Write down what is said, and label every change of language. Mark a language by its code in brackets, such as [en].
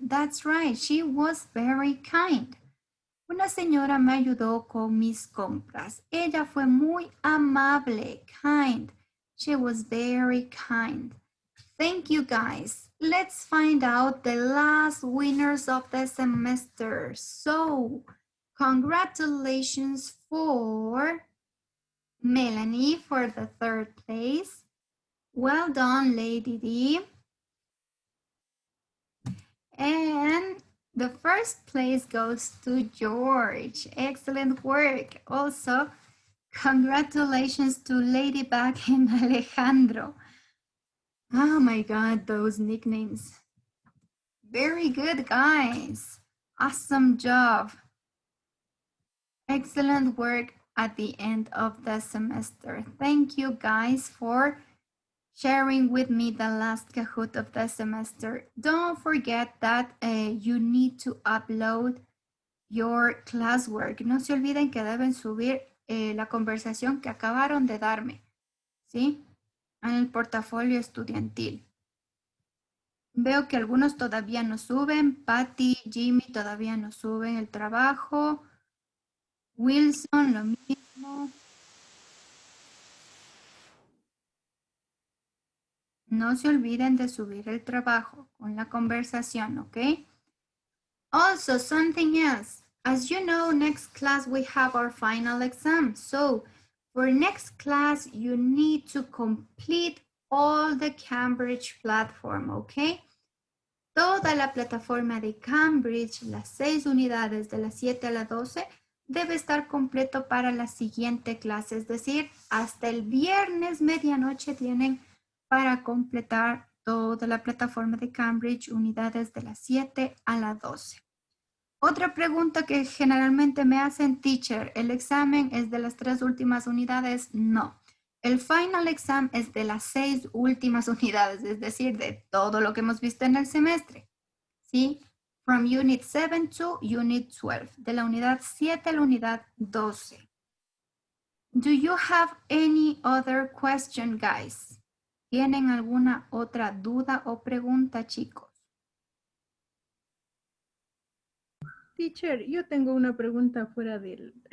[en] That's right, she was very kind. [es] Una señora me ayudó con mis compras. Ella fue muy amable, kind. [en] She was very kind. Thank you, guys. Let's find out the last winners of the semester. So, congratulations for Melanie for the 3rd place. Well done, Lady D. And the 1st place goes to George. Excellent work. Also, congratulations to Ladybug and Alejandro. Oh my God, those nicknames. Very good, guys. Awesome job. Excellent work at the end of the semester. Thank you, guys, for sharing with me the last Kahoot of the semester. Don't forget that you need to upload your classwork. [es] No se olviden que deben subir la conversación que acabaron de darme, ¿sí? En el portafolio estudiantil. Veo que algunos todavía no suben. Patty, Jimmy todavía no suben el trabajo. Wilson, lo mismo. No se olviden de subir el trabajo con la conversación, ¿ok? [en] Also, something else. As you know, next class we have our final exam. So, for next class, you need to complete all the Cambridge platform, ¿ok? [es] Toda la plataforma de Cambridge, las 6 unidades de las 7 a las 12, debe estar completo para la siguiente clase. Es decir, hasta el viernes medianoche tienen para completar toda la plataforma de Cambridge, unidades de las 7 a las 12. Otra pregunta que generalmente me hacen, teacher, ¿el examen es de las 3 últimas unidades? No. El final exam es de las 6 últimas unidades, es decir, de todo lo que hemos visto en el semestre. ¿Sí? [en] From Unit 7 to Unit 12, [es] de la unidad 7 a la unidad 12. [en] Do you have any other question, guys? [es] ¿Tienen alguna otra duda o pregunta, chicos? Teacher, yo tengo una pregunta fuera del